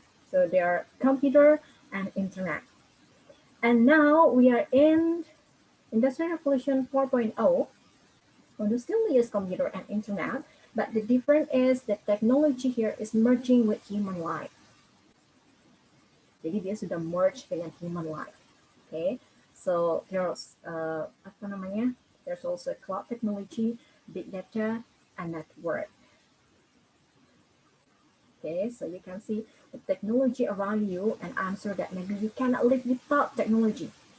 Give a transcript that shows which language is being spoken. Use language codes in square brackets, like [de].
[en] So there are computer and internet. And now we are in Industrial Revolution 4.0. We still use computer and internet, but the difference is the technology here is merging with human life. [id] Jadi dia sudah merge dengan [en] human life. Okay, so there's there's also cloud technology, big data, and network. Okay, so you can see the technology around you and answer that maybe you cannot live without technology.